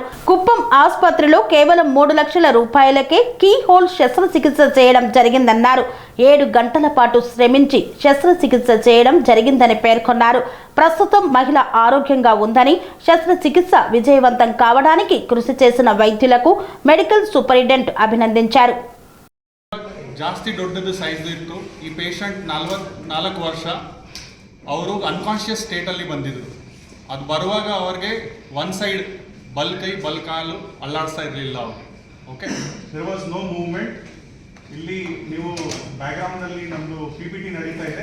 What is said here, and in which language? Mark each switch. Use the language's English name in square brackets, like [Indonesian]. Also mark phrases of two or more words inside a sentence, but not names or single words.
[Telugu] కుప్పం ఆసుపత్రిలో కేవలం 3 లక్షల రూపాయలకే [English] key hole [Telugu] శస్త్రచికిత్స చేయడం జరిగిందన్నారు. 7 గంటల పాటు శ్రమించి శస్త్రచికిత్స చేయడం జరిగిందని పేర్కొన్నారు. ప్రస్తుతం మహిళ ఆరోగ్యంగా ఉందని, శస్త్రచికిత్స విజయవంతం కావడానికి కృషి చేసిన వైద్యులకు [English] medical superintendent [Telugu] ಅಭಿನಂದಿಸಿದರು. [Kannada] ಜಾಸ್ತಿ ದೊಡ್ಡದು ಸೈಜ್ ಇತ್ತು. ಈ ಪೇಷಂಟ್ 44 ವರ್ಷ, ಅವರು [English] unconscious stateಲ್ಲಿ [Kannada] ಬಂದಿದ್ರು. ಅದು ಬರುವಾಗ ಅವ್ರಿಗೆ [English] one side [Kannada] ಬಲ್ ಕೈ ಬಲ್ ಕಾಲು ಅಲ್ಲಾಡಿಸ್ತಾ ಇರಲಿಲ್ಲ ಅವರು. [English] OK, there was no movement. [Kannada] ಇಲ್ಲಿ ನೀವು ಬ್ಯಾಕ್ಗ್ರೌಂಡಲ್ಲಿ ನಮ್ಮದು PPT ನಡೀತಾ ಇದೆ.